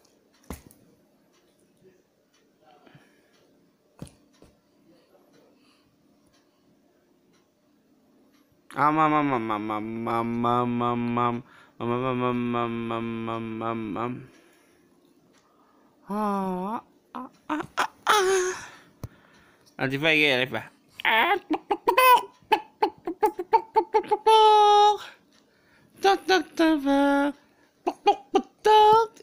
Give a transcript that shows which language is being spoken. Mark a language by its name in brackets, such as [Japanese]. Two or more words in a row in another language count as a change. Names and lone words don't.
[Indonesian] Am am am am am am am am am am. Nanti lagi ya, Pak. Tok tok tok. Tok tok tok.